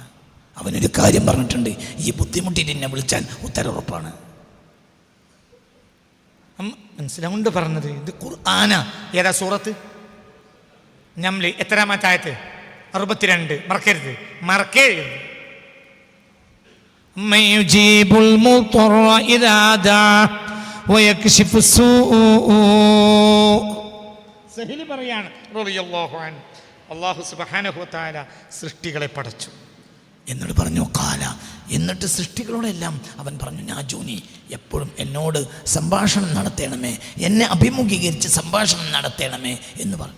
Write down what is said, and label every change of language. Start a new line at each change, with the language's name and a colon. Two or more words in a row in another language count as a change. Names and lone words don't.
Malayalam: അവനൊരു കാര്യം പറഞ്ഞിട്ടുണ്ട്, ഈ ബുദ്ധിമുട്ടിയിട്ട് എന്നെ വിളിച്ചാൽ ഉത്തരവുറപ്പാണ്. മനസ്സിലാവുണ്ട് പറഞ്ഞത്. ഇത് ഖുർആന. ഏതാ സൂറത്ത്? നംല് എത്രാമത്തെ ആയത്ത്? 62. മറക്കരുത്.
Arabic: من يجيب المضطر إذا دعاه ويكشف السوء.
Malayalam: സഹീൽ പറയാണ്
Arabic: رضي الله عنه, الله سبحانه وتعالى
Malayalam: സൃഷ്ടികളെ പടച്ചു. എന്നോട് പറഞ്ഞു കാല, എന്നിട്ട് സൃഷ്ടികളോടെല്ലാം അവൻ പറഞ്ഞു, നാജൂനി, എപ്പോഴും എന്നോട് സംഭാഷണം നടത്തണമേ, എന്നെ അഭിമുഖീകരിച്ച് സംഭാഷണം നടത്തണമേ എന്ന് പറഞ്ഞു.